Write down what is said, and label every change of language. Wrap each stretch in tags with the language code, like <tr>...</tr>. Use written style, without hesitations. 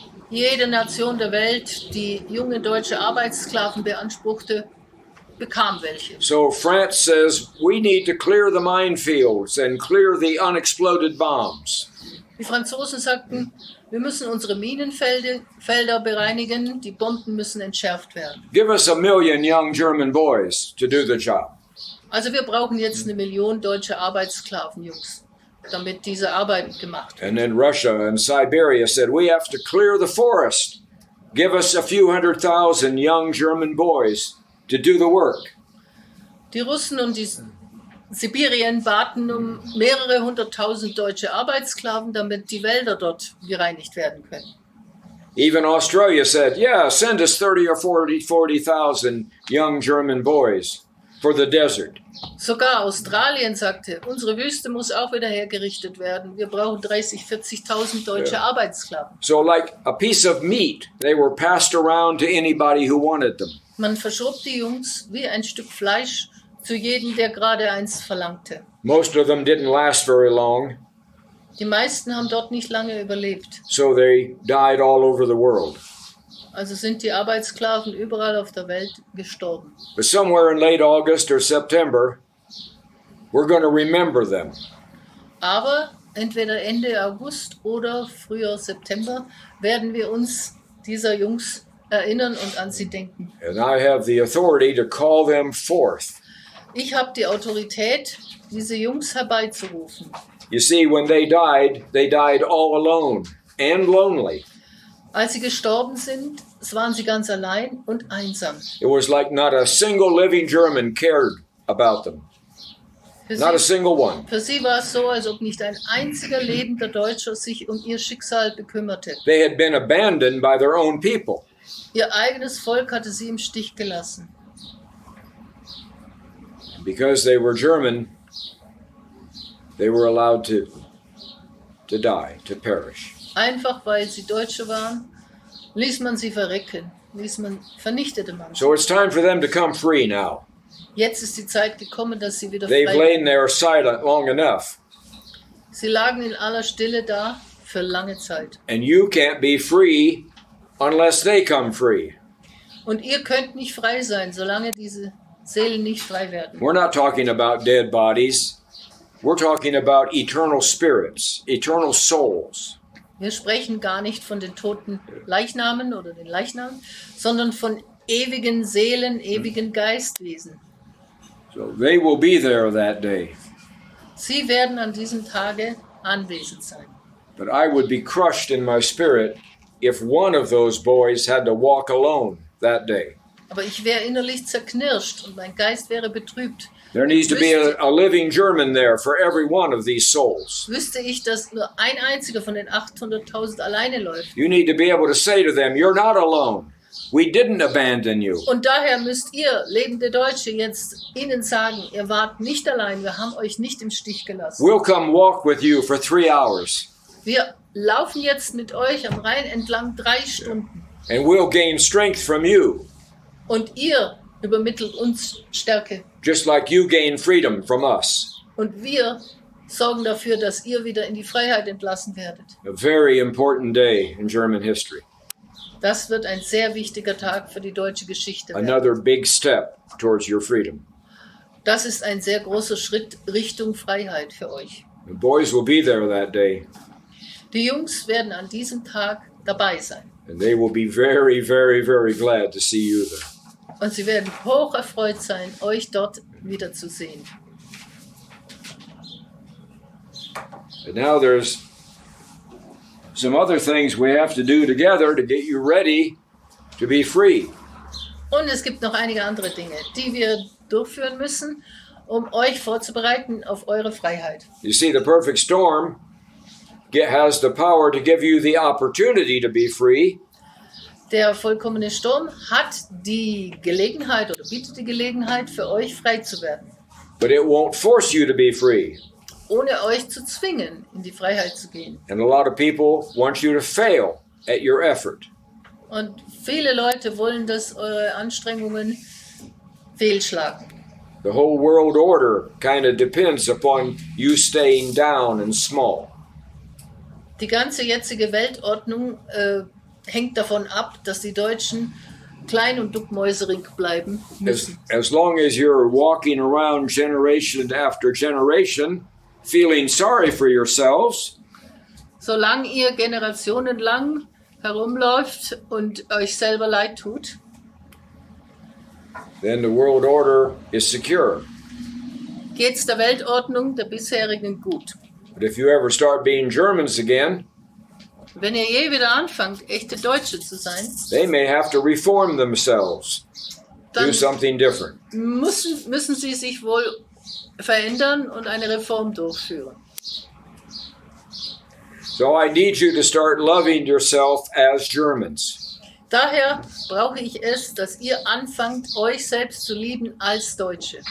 <de>Jede Nation der Welt, die junge deutsche Arbeitssklaven beanspruchte, bekam welche.</de> <en>So France says, we need to clear the minefields and clear the unexploded bombs.</en> <de>Die Franzosen sagten, wir müssen unsere Minenfelder bereinigen, die Bomben müssen entschärft werden.</de> <en>Give us 1 million young German boys to do the job.</en> <de>Also wir brauchen jetzt 1 Million deutsche Arbeitssklavenjungs, damit diese Arbeit gemacht wird.</de> <en>And then Russia and Siberia said, we have to clear the forest. Give us a few 100,000 young German boys to do the work.</en> <de>Die Russen und die Sibirien baten um mehrere 100.000 deutsche Arbeitssklaven, damit die Wälder dort gereinigt werden können.</de> <en>Even Australia said, yeah, send us 30 or 40,000 young German boys for the desert.</en> <de>Sogar Australien sagte, unsere Wüste muss auch wieder hergerichtet werden. Wir brauchen 30.000, 40.000 deutsche Arbeitssklaven.</de> <en>So like a piece of meat, they were passed around to anybody who wanted them.</en> <de>Man verschob die Jungs wie ein Stück Fleisch zu jedem, der gerade eins verlangte.</de> <en>Most of them didn't last very long,</en> <de>Die meisten haben dort nicht lange überlebt.</de> <en>so they died all over the world.</en> <de>Also sind die Arbeitssklaven überall auf der Welt gestorben.</de> <en>But somewhere in late August or September, we're going to remember them.</en> <de>Aber entweder Ende August oder früher September werden wir uns dieser Jungs erinnern und an sie denken.</de> <en>And I have the authority to call them forth.</en> <de>Ich habe die Autorität, diese Jungs herbeizurufen.</de> <en>You see, when they died all alone and lonely.</en> <de>Als sie gestorben sind, waren sie ganz allein und einsam.</de> <en>It was like not a single living German cared about them. Not a single one.</en> <de>Für sie war es so, als ob nicht ein einziger lebender Deutscher sich um ihr Schicksal bekümmerte.</de> <en>They had been abandoned by their own people.</en> <de>Ihr eigenes Volk hatte sie im Stich gelassen.</de> <en>Because they were German, they were allowed to die, to perish.</en> <de>Einfach weil sie Deutsche waren, ließ man sie verrecken, vernichtete man sie.</de> <en>So it's time for them to come free now.</en> <de>Jetzt ist die Zeit gekommen, dass sie wieder</de> <en>They've</en> <de>frei</de> <en>lain there silent long enough.</en> <de>Sie lagen in aller Stille da für lange Zeit.</de> <en>And you can't be free unless they come free.</en> <de>Und ihr könnt nicht frei sein, solange diese Seelen nicht frei werden.</de> <en>We're not talking about dead bodies. We're talking about eternal spirits, eternal souls.</en> <de>Wir sprechen gar nicht von den toten Leichnamen oder den Leichnamen, sondern von ewigen Seelen, ewigen Geistwesen.</de> <en>So they will be there that day.</en> <de>Sie werden an diesem Tage anwesend sein.</de> <en>But I would be crushed in my spirit if one of those boys had to walk alone that day.</en> <de>Aber ich wäre innerlich zerknirscht und mein Geist wäre betrübt.</de> <en>There needs to be a living German there for every one of these souls.</en> <de>Wüsste ich, dass nur ein einziger von den 800.000 alleine läuft.</de> <en>You need to be able to say to them, you're not alone. We didn't abandon you.</en> <de>Und daher müsst ihr, lebende Deutsche, jetzt ihnen sagen, ihr wart nicht allein, wir haben euch nicht im Stich gelassen.</de> <en>We'll come walk with you for 3 hours.</en> <de>Wir laufen jetzt mit euch am Rhein entlang 3 Stunden.</de> <en>And we'll gain strength from you.</en> <de>Und ihr übermittelt uns Stärke.</de> <en>Just like you gain freedom from us.</en> <de>Und wir sorgen dafür, dass ihr wieder in die Freiheit entlassen werdet.</de> <en>A very important day in German history.</en> <de>Das wird ein sehr wichtiger Tag für die deutsche Geschichte werden.</de> <en>Another big step towards your freedom.</en> <de>Das ist ein sehr großer Schritt Richtung Freiheit für euch.</de> <en>The boys will be there that day.</en> <de>Die Jungs werden an diesem Tag dabei sein.</de> <en>And they will be very, very, very glad to see you there.</en> <de>Und sie werden hoch erfreut sein, euch dort wiederzusehen.</de> <en>And now there's some other things we have to do together to get you ready to be free.</en> <de>Und es gibt noch einige andere Dinge, die wir durchführen müssen, um euch vorzubereiten auf eure Freiheit.</de> <en>You see, the perfect storm has the power to give you the opportunity to be free.</en> <de>Der vollkommene Sturm hat die Gelegenheit oder bietet die Gelegenheit, für euch frei zu werden.</de> <en>But it won't force you to be free.</en> <de>Ohne euch zu zwingen, in die Freiheit zu gehen.</de> <en>And a lot of people want you to fail at your effort.</en> <de>Und viele Leute wollen, dass eure Anstrengungen fehlschlagen.</de> <en>The whole world order kind of depends upon you staying down and small.</en> <de>Die ganze jetzige Weltordnung hängt davon ab, dass die Deutschen klein und duckmäuserig bleiben müssen.</de> <en>As long as you're walking around generation after generation, feeling sorry for yourselves,</en> <de>Solange ihr generationenlang herumläuft und euch selber leid tut,</de> <en>then the world order is secure.</en> <de>geht's der Weltordnung der bisherigen gut.</de> <en>But if you ever start being Germans again,</en> <de>Wenn ihr je wieder anfangt, echte Deutsche zu sein,</de> <en>they may have to reform themselves, do</en> <de>dann</de> <en>something different.</en> <de>müssen sie sich wohl verändern und eine Reform durchführen.</de> <en>So I need you to start loving yourself as Germans.</en> <de>Daher brauche ich es, dass ihr anfangt, euch selbst zu lieben als Deutsche.</de>